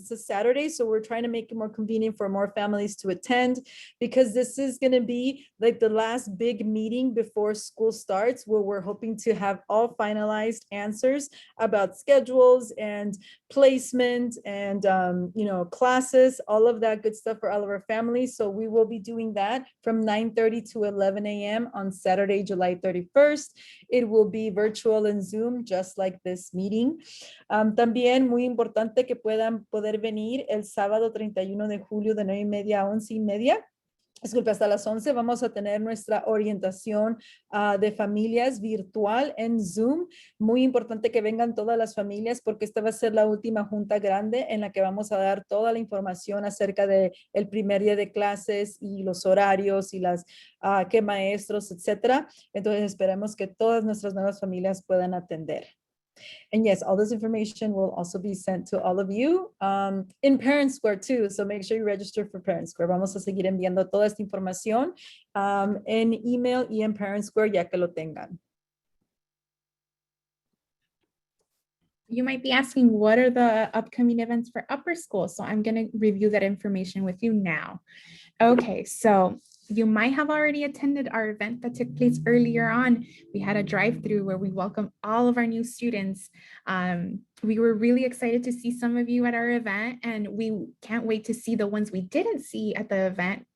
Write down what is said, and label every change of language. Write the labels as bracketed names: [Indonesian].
[English] It's a Saturday, so we're trying to make it more convenient for more families to attend, because this is going to be like the last big meeting before school starts, where we're hoping to have all finalized answers about schedules and placement and classes, all of that good stuff for all of our families. So we will be doing that from 9:30 to 11 a.m. on Saturday, July 31st. It will be virtual and Zoom, just like this meeting. [Spanish] También muy importante que puedan poder venir el sábado 31 de julio de 9:30 a 11:30. Disculpe, hasta las 11 vamos a tener nuestra orientación de familias virtual en Zoom. Muy importante que vengan todas las familias, porque esta va a ser la última junta grande en la que vamos a dar toda la información acerca del primer día de clases y los horarios y qué maestros, etcétera. Entonces esperemos que todas nuestras nuevas familias puedan atender. [English] And yes, all this information will also be sent to all of you in Parent Square too. So make sure you register for Parent Square. [Spanish] Vamos a seguir enviando toda esta información en email y en Parent Square, ya que lo tengan. [English] You might be asking, what are the upcoming events for upper school? So I'm going to review that information with you now. Okay, so you might have already attended our event that took place earlier on. We had a drive-through where we welcomed all of our new students. We were really excited to see some of you at our event, and we can't wait to see the ones we didn't see at the event.